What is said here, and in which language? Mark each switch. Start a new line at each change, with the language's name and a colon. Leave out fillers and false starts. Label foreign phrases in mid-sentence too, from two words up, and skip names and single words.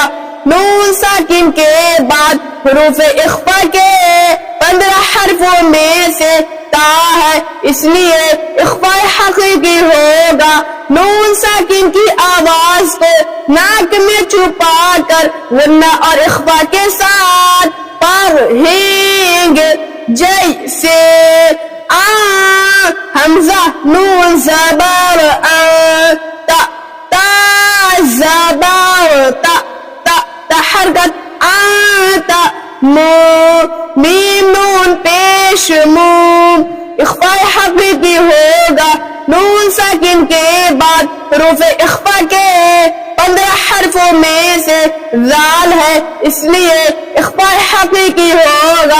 Urdu: نون ساکن کے بعد حروف اخفا کے 15 حرفوں میں سے تا ہے اس لیے اخفا حقیقی ہوگا. نون ساکن کی آواز کو ناک میں چھپا کر غنہ اور اخفا کے ساتھ پڑھیں گے. جیسے حمزہ نون زبر تا تا زبر تا حرکت آتا میم نون پیش موم اخفا حقیقی ہوگا. نون ساکن کے بعد حروف اخفا کے 15 حرفوں میں سے ذال ہے اس لیے اخفا حقیقی ہوگا.